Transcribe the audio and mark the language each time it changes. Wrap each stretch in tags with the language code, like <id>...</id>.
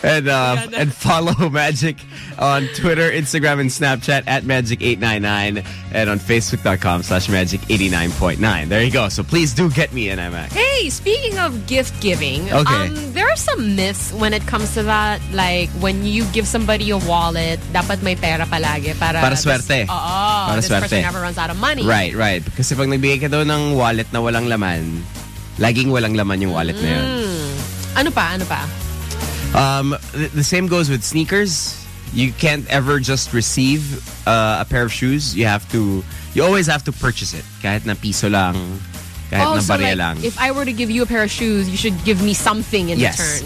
<en>And follow Magic on Twitter, Instagram, and Snapchat at Magic899 and on Facebook.com/Magic89.9. There you go. So please do get me an iMac. Hey, speaking of gift giving, okay. There are some myths when it comes to that. Like when you give somebody a wallet,</en> <tl>dapat may pera palagi para suerte.</tl> <en>Oh, this suerte. Person never runs out of money. Right, right. Because if</en> <tl>nagbigay ka daw ng wallet na walang laman. Laging walang laman yung wallet na yun. Ano pa?</tl> <en>The same goes with sneakers. You can't ever just receive a pair of shoes. You always have to purchase it.</en> <tl>Kahit na piso lang, kahit na barya lang.</tl> <en>If I were to give you a pair of shoes, you should give me something in return.</en>